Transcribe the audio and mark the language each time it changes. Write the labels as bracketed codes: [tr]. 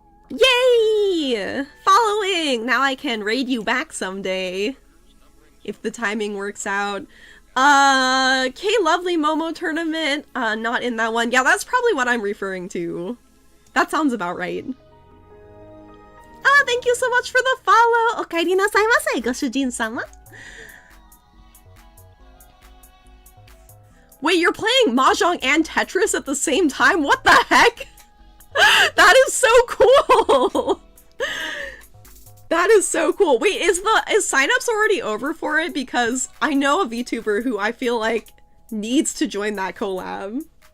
[en] Yay! Following! Now I can raid you back someday. If the timing works out. K-Lovely Momo tournament, not in that one. Yeah, that's probably what I'm referring to. That sounds about right. Thank you so much for the follow! [ja] おかえりなさいませ、ご主人様. [en] Wait, you're playing Mahjong and Tetris at the same time? What the heck? That is so cool! That is so cool. Wait, is signups already over for it? Because I know a VTuber who I feel like needs to join that collab.